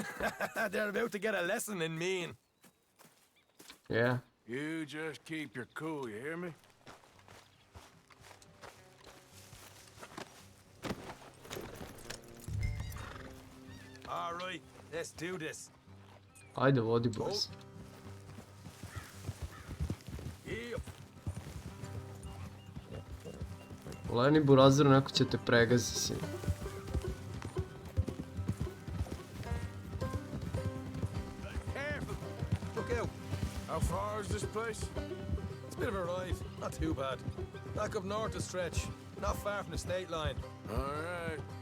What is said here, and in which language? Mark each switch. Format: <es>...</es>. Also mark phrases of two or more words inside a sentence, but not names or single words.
<en>They're about to get a lesson in mean. Yeah. You just keep your cool, you hear me? All right, let's do this.</en> <sr>Ajde, vodi boys.</sr> <en>Yep.</en> <sr>Leni burazir, neko će te pregaziti si.</sr> <en>Careful. Look out. How far is this place? It's a bit of a ride. Not too bad. Back up north a stretch. Not far from the state line. All right.</en>